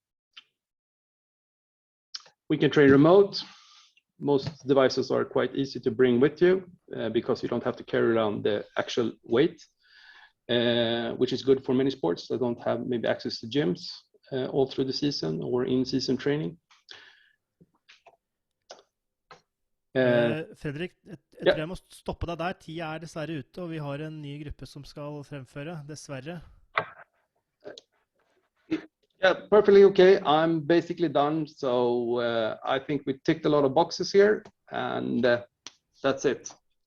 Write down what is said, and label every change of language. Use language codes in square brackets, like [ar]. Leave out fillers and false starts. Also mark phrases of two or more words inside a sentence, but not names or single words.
[en] We can train remote. Most devices are quite easy to bring with you because you don't have to carry around the actual weight, which is good for many sports that don't have maybe access to gyms all through the season or in-season training. [no] Fredrik, jeg tror jeg må stoppe deg der. Tida dessverre ute, og vi har en ny gruppe som skal fremføre, dessverre. [en] Yeah, perfectly okay. I'm basically done, so I think we ticked a lot of boxes here, and that's it.